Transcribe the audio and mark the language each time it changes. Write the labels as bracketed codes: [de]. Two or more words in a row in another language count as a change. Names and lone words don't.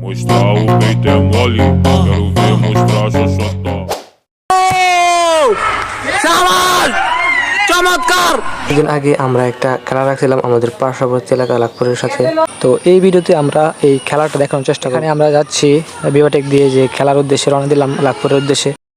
[pt] Mostra o peito é mole, quero ver mostrar xoxotó. [bn] চমৎকার! কিছুদিন আগে আমরা একটা খেলা রাখছিলাম আমাদের পার্শ্ববর্তী এলাকা লাখপুরের সাথে। তো এই ভিডিওতে আমরা এই খেলাটা দেখানোর চেষ্টা করি। আমরা যাচ্ছি বিওটেক দিয়ে যে খেলার উদ্দেশ্যে রওনা দিলাম লাখপুরের উদ্দেশ্যে।